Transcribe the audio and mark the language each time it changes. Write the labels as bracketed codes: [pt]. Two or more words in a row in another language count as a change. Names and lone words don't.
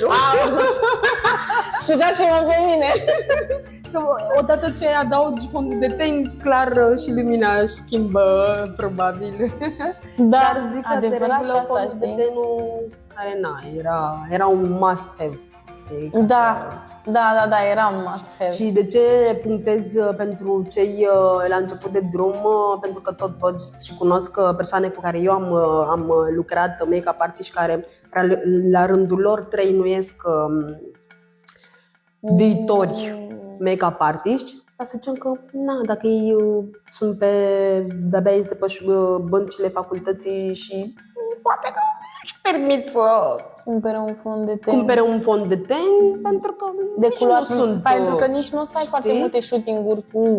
[ro] Scuzați-mă pe mine. Odată ce adaugi fondul de ten, clar și lumina își schimbă, probabil. Dar zic că adevărat și asta, fondul de tenul care era un must-have. știi? Da, era un [en] must have. [ro] Și de ce punctez pentru cei la început de drum? Pentru că tot văd și cunosc persoane cu care eu am lucrat, make-up artiști, care la rândul lor trăinuiesc viitori make-up artiști. Dar să zicem că, dacă ei sunt de-abia este pe băncile facultății și poate că își permit să cumpere un fond de ten, pentru că de culoare, sunt, pentru că nici nu o să ai foarte multe shooting-uri cu